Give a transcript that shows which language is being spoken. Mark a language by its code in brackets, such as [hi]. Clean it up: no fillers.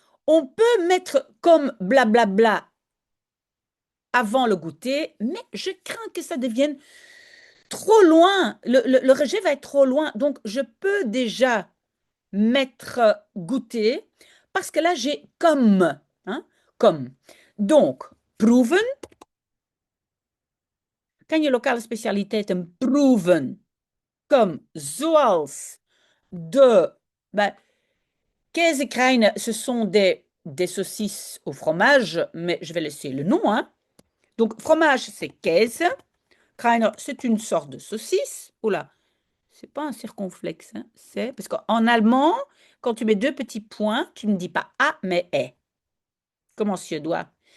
[fr] On peut mettre comme blablabla avant le goûter, mais je crains que ça devienne trop loin. Le rejet va être trop loin. Donc, je peux déjà mettre goûter parce que là, j'ai comme. Hein, comme. Donc, proeven. [nl] Kan je lokale specialiteiten proeven? [fr] Comme [nl] zoals de... [fr] Ben, käsekreinen, ce sont des saucisses au fromage, mais je vais laisser le nom. Hein. Donc, fromage, c'est käse. Kreiner, c'est une sorte de saucisse. Oh là, c'est pas un circonflexe. Hein. C'est parce qu'en allemand, quand tu mets deux petits points, tu ne dis pas A, mais E. Comme en suédois.